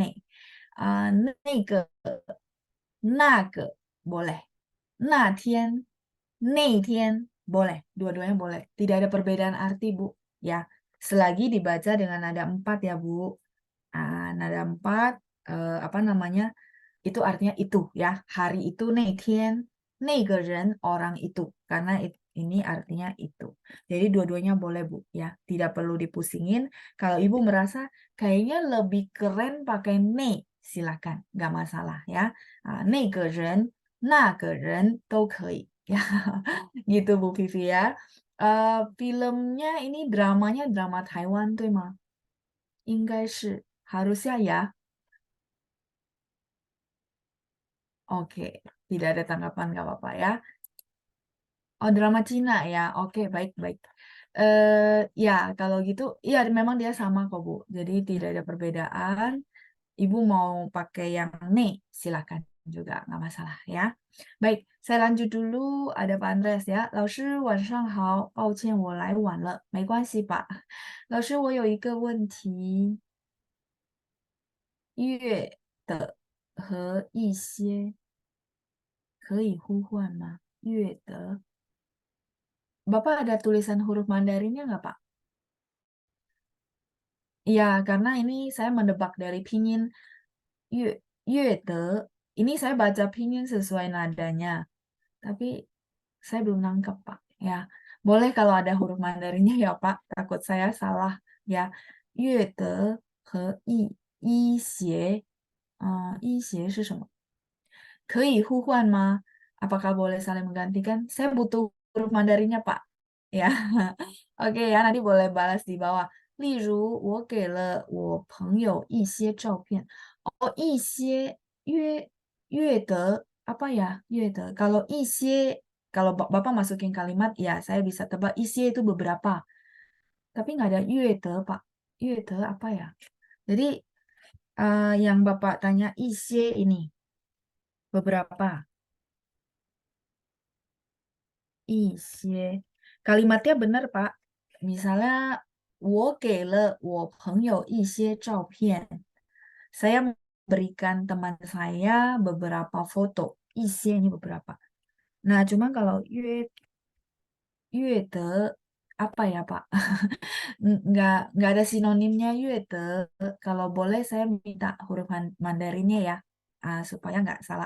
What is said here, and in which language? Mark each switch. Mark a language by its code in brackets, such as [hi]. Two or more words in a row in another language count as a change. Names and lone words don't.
[id] Ne ke, na ke boleh. Na tian, nei tian boleh. Dua-duanya boleh. Tidak ada perbedaan arti, Bu. Ya, selagi dibaca dengan nada empat ya, Bu. Nada empat, apa namanya? Itu artinya itu ya. Hari itu [zh] 那天 那个人 [id] orang itu karena ini artinya itu. Jadi dua-duanya boleh Bu ya. Tidak perlu dipusingin. Kalau Ibu merasa kayaknya lebih keren pakai 那 silakan, nggak masalah ya. [zh] 那个人 那个人 都可以 ya. [id] Gitu Bu Vivi ya. Filmnya ini dramanya drama Taiwan [zh] 对吗？应该是 [id] harusnya ya. Oke, tidak ada tanggapan nggak apa-apa ya. Oh, drama Cina ya. Oke, baik-baik. Ya, kalau gitu, ya memang dia sama kok, Bu. Jadi tidak ada perbedaan. Ibu mau pakai yang ne, silakan juga, nggak masalah ya. Baik, saya lanjut dulu. Ada Pak Andreas ya. [zh] 老师晚上好，抱歉我来晚了，没关系吧？老师，我有一个问题，乐的和一些可以呼唤吗？乐的 [id] Bapak ada tulisan huruf Mandarinnya nggak, Pak? Iya, karena ini saya mendebak dari pinyin yue, yue de. Ini saya baca pinyin sesuai nadanya, tapi saya belum nangkep, Pak. Ya, boleh kalau ada huruf Mandarinnya ya, Pak. Takut saya salah. Ya, [zh] yue de 和一些，一些是什么？可以互换吗？ [id] Apakah boleh saling menggantikan? Saya butuh huruf Mandarinnya, Pak. Ya. Oke ya, nanti boleh balas di bawah. [zh] 例如我给了我朋友一些照片. [id] Oh, [zh] 一些约得 [id] apa ya? 约得. Kalau 一些 kalau Bapak masukin kalimat ya saya bisa tebak 一些 itu beberapa. Tapi nggak ada 约得, Pak. 约得 apa ya? Jadi yang Bapak tanya 一些 ini beberapa. 一些 kalimatnya benar, Pak. Misalnya [zh] 我给了我朋友一些照片. [id] Saya memberikan teman saya beberapa foto. 一些 ini beberapa. Nah, cuma kalau 约得 apa ya, Pak? Nggak ada sinonimnya 约得. Kalau boleh saya minta huruf Mandarinnya ya, supaya nggak salah.